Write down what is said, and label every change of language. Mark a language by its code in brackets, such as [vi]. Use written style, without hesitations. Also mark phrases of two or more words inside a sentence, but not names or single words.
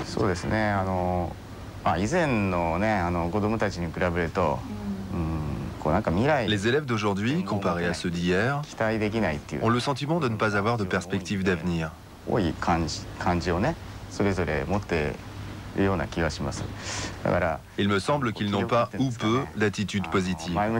[ja] ですね。以前のね、子供たちに比べると、 [fr] Les élèves d'aujourd'hui, comparés à ceux d'hier, ont le sentiment de ne pas avoir de perspective d'avenir. Il me semble qu'ils n'ont pas ou peu d'attitude positive.